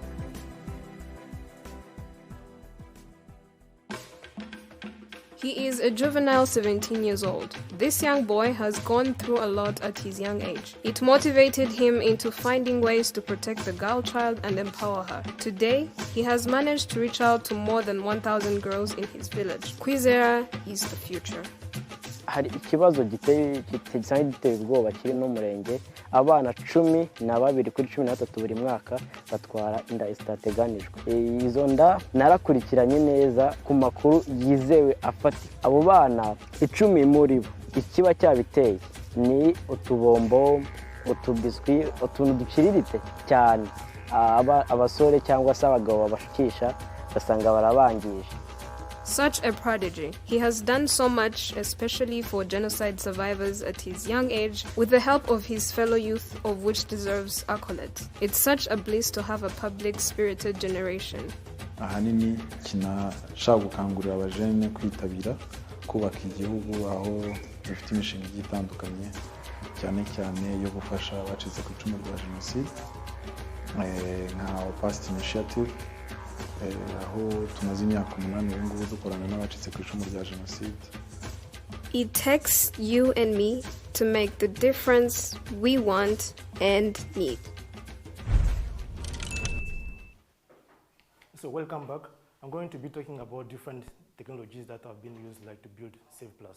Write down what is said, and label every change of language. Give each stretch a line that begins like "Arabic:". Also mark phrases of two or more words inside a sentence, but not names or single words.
English: He is a juvenile 17 years old. This young boy has gone through a lot at his young age. It motivated him into finding ways to protect the girl child and empower her. Today, he has managed to reach out to more than 1,000 girls in his village. Kwizera is the future.
Kinyarwanda: Hari ikibazo giteye ubwoba kiri no murenge abana 12 kuri 13 buri mwaka batwara inda zitateganijwe. Izo nda narakurikiranye neza ku makuru yizewe afati. Abo bana 10 muri bo ikiba cyabiteye ni utubombo, utubiswi, utuntu duciriritse cyane. Abasore cyangwa se abagabo babashikisha basanga barabangije.
English: Such a prodigy. He has done so much, especially for genocide survivors at his young age, with the help of his fellow youth, of which deserves accolades. It's such a bliss to have a public-spirited generation.
Kinyarwanda: Ahanini kinashaka gukangurira abajene kwitabira kubaka igihugu aho dufite imishinga itandukanye cyane cyane yo gufasha abacitse ku icumu rya jenoside nka
English: past initiative
Kinyarwanda: aho tumaze imyaka 8 ngubu dukorana n'abacitse ku icumu rya jenoside.
English: It takes you and me to make the difference we want and need. So welcome back. I'm going to be talking about different technologies that have been used to build Save Plus.